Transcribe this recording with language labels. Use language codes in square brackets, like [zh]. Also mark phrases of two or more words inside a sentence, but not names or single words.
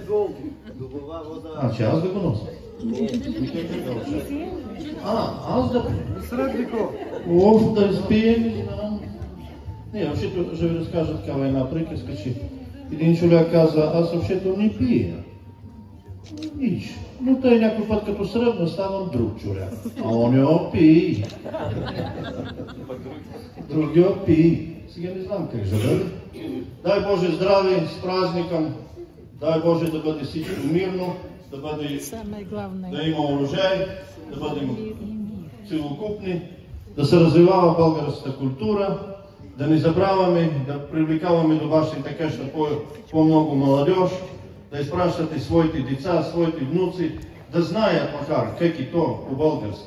[bg] Че аз да го нося? Аз да... Оф, да изпием. Не, въобще ще ви разкажа такава една приказка, че един човек каза, аз въобще не пия. Ич, но той някой път като сръбна ставам друг човек. А он я пи. Другия пи. Сега не знам как ще бъде. Дай Боже здраве [ru] с празником. [bg] Дай Боже да бъде всичко мирно, да има урожай, да бъдем целокупни, да се развивава българската култура, да не забравяме, да привлекаваме до бащината къща по-много младеж, да изпращате своите деца, своите внуци, да знаят макар как и то по-български.